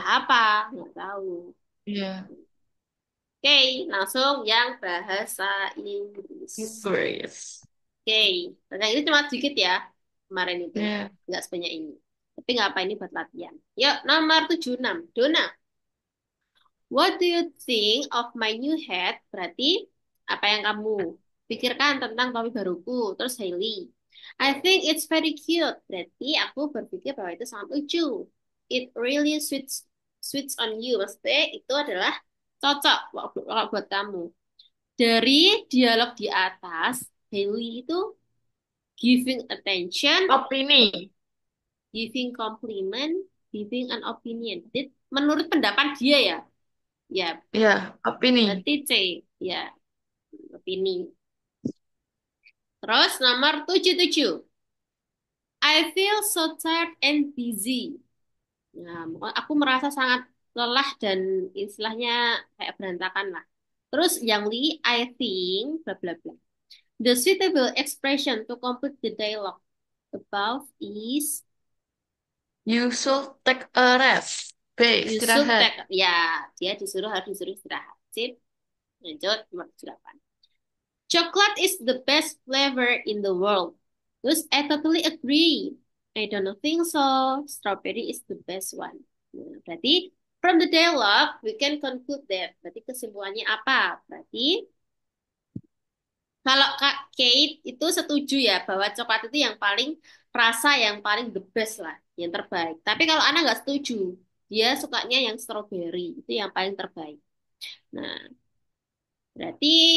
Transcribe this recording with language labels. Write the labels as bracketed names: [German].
[Indonesian] Ya. apa? Nggak tahu. Iya. Oke, langsung yang bahasa Inggris. Inggris. Oke, bahasa Inggris cuma sedikit ya. Kemarin itu. Ya. Nggak sebanyak ini. Tapi nggak apa ini buat latihan. Yuk, nomor 76. Dona. [English] What do you think of my new hat? [Indonesian] Berarti apa yang kamu pikirkan tentang topi baruku? Terus Hailey. [English] I think it's very cute. [Indonesian] Berarti aku berpikir bahwa itu sangat lucu. [English] It really suits on you. [Indonesian] Maksudnya itu adalah cocok buat kamu. Dari dialog di atas, Hailey itu [English] giving attention, [Indonesian] Opini. [English] giving compliment, giving an opinion. [Indonesian] Jadi, menurut pendapat dia ya. Ya, Ya. Opini. berarti C. Ya, opini. Terus nomor 77. [English] I feel so tired and busy. [Indonesian] Nah, aku merasa sangat lelah dan istilahnya kayak berantakan lah. Terus yang [English] Li, I think, bla bla bla. The suitable expression to complete the dialogue above is You should take a rest. B. you should [Indonesian] Istirahat. take. Ya, dia harus disuruh istirahat. Sip, lanjut nomor 8. [English] Chocolate is the best flavor in the world. Terus I totally agree. I don't think so. Strawberry is the best one. [Indonesian] Nah, berarti [English] from the dialogue we can conclude that. [Indonesian] Berarti kesimpulannya apa? Berarti kalau Kak Kate itu setuju ya bahwa coklat itu yang paling rasa yang paling the best lah, yang terbaik. Tapi kalau Ana nggak setuju, dia sukanya yang strawberry itu yang paling terbaik. Nah, berarti